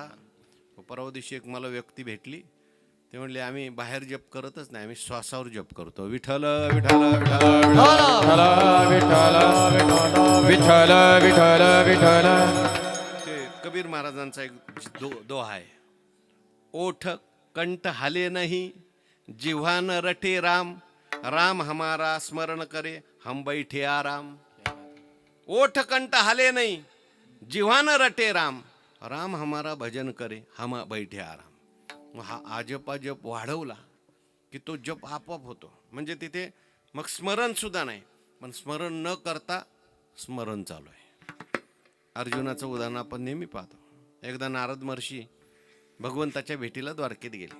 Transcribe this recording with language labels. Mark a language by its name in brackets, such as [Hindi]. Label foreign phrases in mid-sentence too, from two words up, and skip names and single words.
[Marathi] परवा दिवशी एक मला व्यक्ती भेटली, ते म्हणले आम्ही बाहेर जप करतच नाही, आम्ही श्वासावर जप करतो. विठ्ठल विठ्ठल विठ्ठल विठ्ठल विठ्ठल. ते कबीर महाराजांचा एक दोहा आहे, [Hindi] ओठ कंठ हाले नहीं जिव्हा न रटे राम, राम हमारा स्मरण करे हम बैठे आराम. ओठ कंठ हाले नहीं जिव्हा न रटे राम, राम हमारा भजन करे हम बैठे आराम. [Marathi] हा आजपा जप वाढवला की तो जप आपोआप होतो. म्हणजे तिथे मग स्मरण सुद्धा नाही, पण स्मरण न करता स्मरण चालू आहे. अर्जुनाचं उदाहरण आपण नेहमी पाहतो. एकदा नारद महर्षी भगवंताच्या भेटीला द्वारकेत गेले.